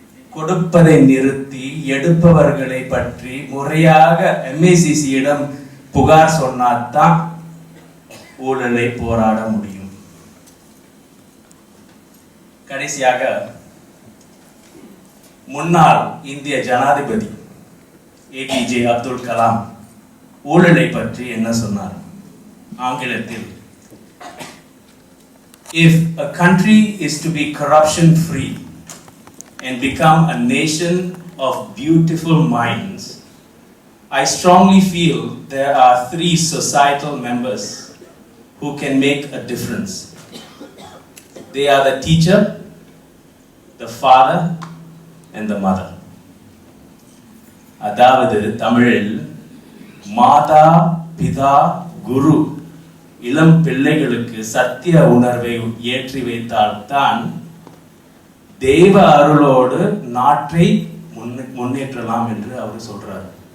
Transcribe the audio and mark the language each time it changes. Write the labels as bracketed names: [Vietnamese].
[Tamil] கொடுப்பதை நிறுத்தி எடுப்பவர்களை பற்றி முறையாக MICCயிடம் புகார் சொன்னால்தான் ஊழலை போராட முடியும். கடைசியாக முன்னாள் இந்திய ஜனாதிபதி APJ அப்துல் கலாம் ஊழலை பற்றி என்ன சொன்னார்? ஆங்கிலத்தில், [English] if a country is to be corruption free and become a nation of beautiful minds, I strongly feel there are 3 societal members who can make a difference. They are the teacher, the father and the mother. [Tamil] அதாவது தமிழில் மாதா, பிதா, குரு இளம் பிள்ளைகளுக்கு சத்திய உணர்வை ஏற்றி வைத்தால்தான் தெய்வ அருளோடு நாட்டை முன்னேற்றலாம் என்று அவர் சொல்றார்.